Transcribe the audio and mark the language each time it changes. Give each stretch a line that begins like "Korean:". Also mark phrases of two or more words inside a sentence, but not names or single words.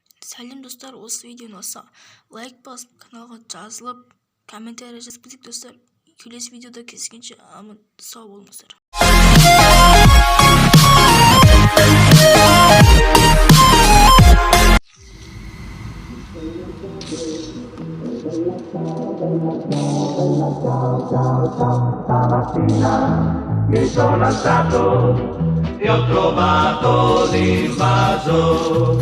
Kazakh: сәлем достар, осы видеоны болса лайк басып, каналға жазылып, комментарий жазып кетейік достар. Келесі видеода кездескенше аман сау болыңыздар.
Italian: Stamattina mi sono alzato e ho trovato l'invaso.